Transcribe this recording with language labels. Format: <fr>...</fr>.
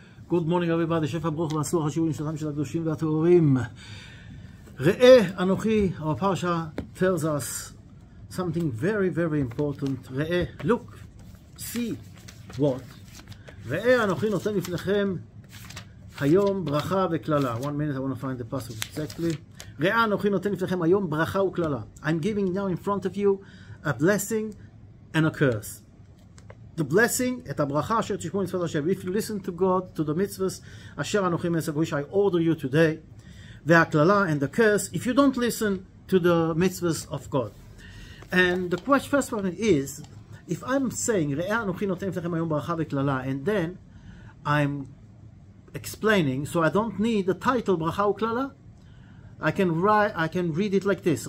<he>Good morning everybody, שפע ברוך ועשו השיעורים שלכם של הקדושים והטהורים.</he> <en>ראה אנוכי, our parasha tells us something very important. ראה, look, see, what?</en> <he>ראה אנוכי נותן לפניכם היום ברכה וקללה.</he> <en>1 minute, I want to find the passage exactly.</en> <he>ראה אנוכי נותן לפניכם היום ברכה וקללה.</he> <en>I'm giving now in front of you a blessing and a curse.</en> <he>The blessing, את הברכה אשר תשמעו מצוות השם.</he> <en>If you listen to God, to the mitzvahs, אשר אנוכי מצווה, which I order you today, והקללה and the curse, if you don't listen to the mitzvahs of God. And the first one is, if I'm saying, ראה אנוכי נותן לפניכם היום ברכה וקללה, and then I'm explaining, so I don't need the title ברכה וקללה, I can read it like this.</en>